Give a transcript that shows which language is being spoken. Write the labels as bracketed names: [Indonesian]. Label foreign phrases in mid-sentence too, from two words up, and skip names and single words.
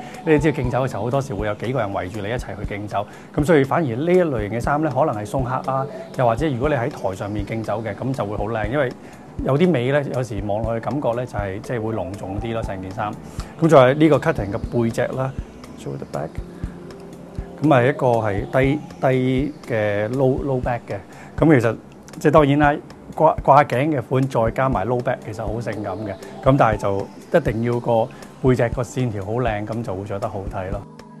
[Cantonese] 你哋知道敬酒嘅時候好多時會有幾個人圍住你一齊去敬酒，咁所以反而呢一類型嘅衫咧，可能係送客啊，又或者如果你喺台上面敬酒嘅，咁就會好靚，因為有啲尾咧，有時望落去感覺咧就係即係會隆重啲咯，成件衫。咁再係呢個 cutting 嘅背脊啦 ， [English] show the back。 [Cantonese] 咁係一個係低嘅 [English] low back [Cantonese] 嘅，咁其實即係當然啦，掛頸嘅款再加埋 [English] low back， [Cantonese] 其實好性感嘅。咁但係就一定要個背脊個線條好靚，咁就會着得好睇咯。